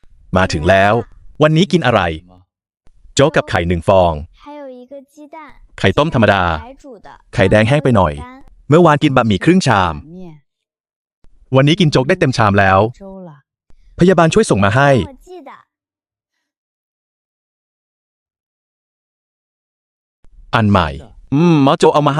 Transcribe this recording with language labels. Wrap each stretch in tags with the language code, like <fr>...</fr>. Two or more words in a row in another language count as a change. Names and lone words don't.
<th>มาถึงแล้ว วันนี้กินอะไร</th> <zh>什么？</zh> <th>โจ๊กกับไข่1 ฟอง</th> <zh>还有一个鸡蛋，</zh> <th>ไข่ต้มธรรมดา</th> <zh>白煮的，</zh> <th>ไข่แดงแห้งไปหน่อย</th> <zh>干</zh> <th>เมื่อวานกินบะหมี่ครึ่งชาม</th> <zh>面</zh> <th>วันนี้กินโจ๊กได้เต็มชามแล้ว</th> <zh>粥了，</zh> <th>พยาบาลช่วยส่งมาให้</th> <zh>我记得。</zh> <th>อันใหม่ หมอโจเอามาให้</th>